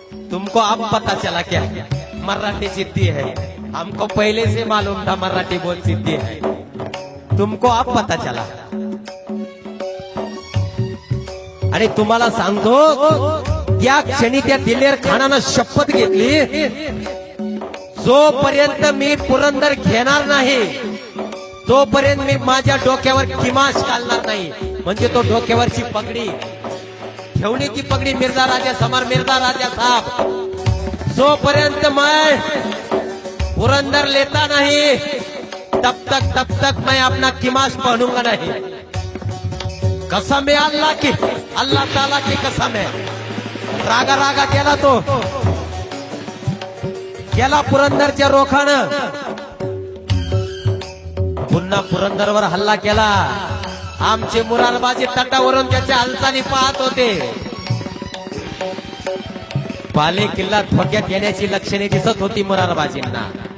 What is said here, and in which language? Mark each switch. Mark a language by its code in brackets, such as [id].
[hi] तुमको अब पता चला क्या मराठी जिद्दी है? हमको पहले से मालूम था मराठी बहुत जिद्दी है. तुमको अब पता चला. [mr] आणि तुम्हाला सांगतो, त्या क्षणी त्या दिलेर खानानं शपथ घेतली, जोपर्यंत मी पुरंदर घेणार नाही तोपर्यंत मी माझ्या डोक्यावर किमाश घालणार नाही. म्हणजे तो डोक्यावरची पगडी, ठेवण्याची पगडी मिर्झा राजा समोर. [hi] मिर्झा राजा साहब, जोपर्यंत मैं पुरंदर लेता नहीं तब तक मैं अपना किमाश पहनूंगा नहीं. कसम है अल्लाह की, अल्लाह ताला की कसम है. [mr] रागा केला तो. गेला पुरंदरच्या रोखानं. पुन्हा पुरंदरवर हल्ला केला. आमचे मुरारबाजी तटावरून त्याच्या हालचाली पाहत होते. बाले किल्ला धोक्यात येण्याची लक्षणे दिसत होती मुरारबाजींना.